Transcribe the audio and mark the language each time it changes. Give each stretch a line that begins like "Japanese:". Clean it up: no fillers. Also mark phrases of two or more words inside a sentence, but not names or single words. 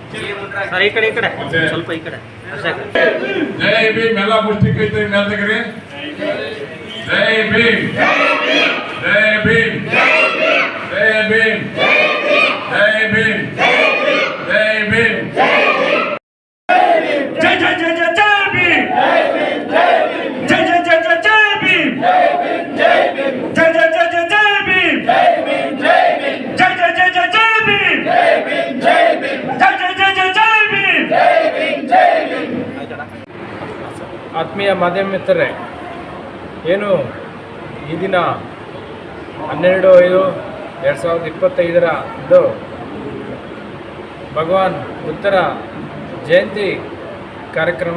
Kannada: ಜೈ ಭೀಮ್, ಎಲ್ಲ ಮುಷ್ಟಿ ಕೈ ಮೇಲ್ತಗ್ರಿ. ಜೈ ಭೀಮ್, ಜೈ ಭೀಮ್, ಜೈ ಭೀಮ್, ಜೈ ಭೀಮ್, ಜೈ ಭೀಮ್.
Hindi: जय जय जय जय जय भीम, जय जय जय जय जय भीम, जय जय जय जय जय भीम, जय जय जय जय जय भीम, जय जय जय जय भीम.
Kannada: ಆತ್ಮೀಯ ಮಾಧ್ಯಮ ಮಿತ್ರರೇ, ಏನು ಈ ದಿನ 12/5/2025 ಭಗವಾನ್ ಬುದ್ಧರ ಜಯಂತಿ ಕಾರ್ಯಕ್ರಮ.